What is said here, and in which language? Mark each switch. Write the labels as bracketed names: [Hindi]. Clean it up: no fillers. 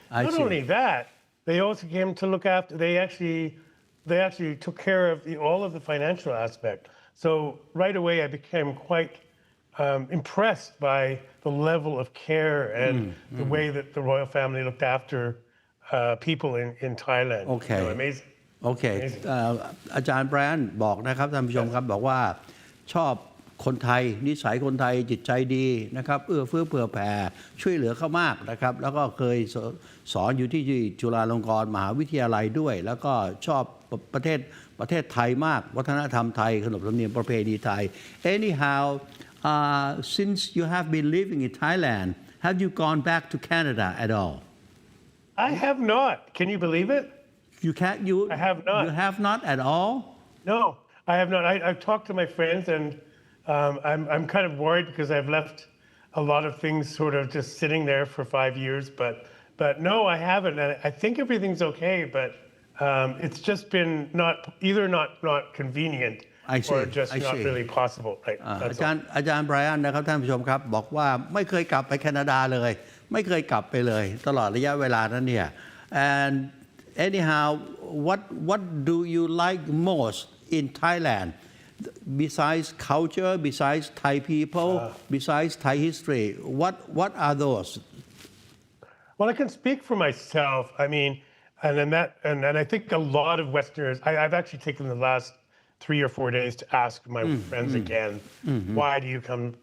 [English] Not only that, they also came to look after. They actually took care of all of the financial aspect. So right away, I became quite impressed by the level of care and the way that the royal family looked after people in Thailand. Okay. Amazing. [Thai] โอเคอาจารย์ไบรอันบอกนะครับท่านผู้ชมครับบอกว่าชอบคนไทยนิสัยคนไทยจิตใจดีนะครับเอื้อเฟื้อเผื่อแผ่ช่วยเหลือเขามากนะครับแล้วก็เคยสอนอยู่ที่จุฬาลงกรณ์มหาวิทยาลัยด้วยแล้วก็ชอบประเทศไทยมากวัฒนธรรมไทยขนบธรรมเนียมประเพณีไทย [English] Anyhow since you have been living in Thailand have you gone back to Canada at all I have not. Can you believe it? I have not. You have not at all? No, I have not. I've talked to my friends, and I'm kind of worried because I've left a lot of things sort of just sitting there for 5 years. But no, I haven't. And I think everything's okay, but it's just been not convenient or just not really possible. Right? [Thai] อาจารย์ไบรอันนะครับท่านผู้ชมครับบอกว่าไม่เคยกลับไปแคนาดาเลยไม่เคยกลับไปเลยตลอดระยะเวลานั้นเนี่ย [English] and anyhow what do you like most in Thailand besides culture, besides Thai people, besides Thai history, what are those? Well, I can speak for myself. I mean, and I think a lot of Westerners. I've actually taken the last 3 or 4 days to ask my friends again, why do you come?